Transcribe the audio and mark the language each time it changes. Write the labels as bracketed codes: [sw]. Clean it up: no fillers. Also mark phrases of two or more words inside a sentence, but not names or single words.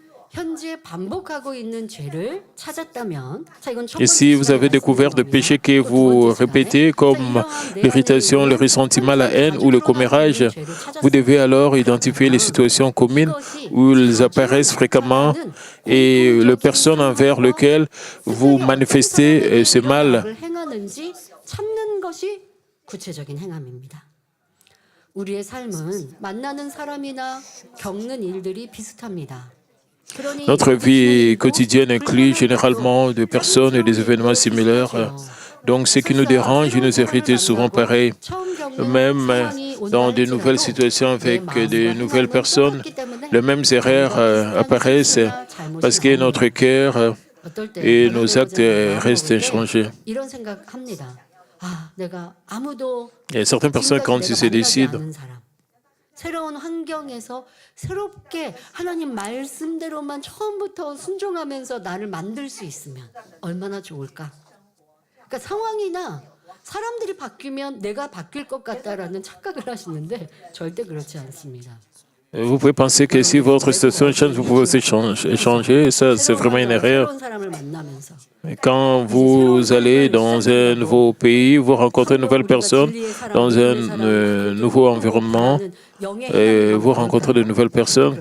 [fr] Et si vous avez découvert des péchés que vous répétez, comme l'irritation, le ressentiment, la haine ou le commérage, vous devez alors identifier les situations communes où ils apparaissent fréquemment et les personnes envers lesquelles vous manifestez ce mal. [ko] 우리의 삶은 만나는 사람이나 겪는 일들이 비슷합니다. [fr] Notre vie quotidienne inclut généralement des personnes et des événements similaires. Donc, ce qui nous dérange nous hérite souvent pareil. Même dans de nouvelles situations avec de nouvelles personnes, les mêmes erreurs apparaissent parce que notre cœur et nos actes restent inchangés. Il y a certaines personnes, quand ils se décident, [ko] 새로운 환경에서 새롭게 하나님 말씀대로만 처음부터 순종하면서 나를 만들 수 있으면 얼마나 좋을까? 그러니까 상황이나 사람들이 바뀌면 내가 바뀔 것 같다라는 착각을 하시는데 절대 그렇지 않습니다. [fr] Vous pouvez penser que si votre situation change, vous pouvez aussi changer. Ça, c'est vraiment une erreur. Quand vous allez dans un nouveau pays, vous rencontrez une nouvelle personne, dans un nouveau environnement, et vous rencontrez de nouvelles personnes.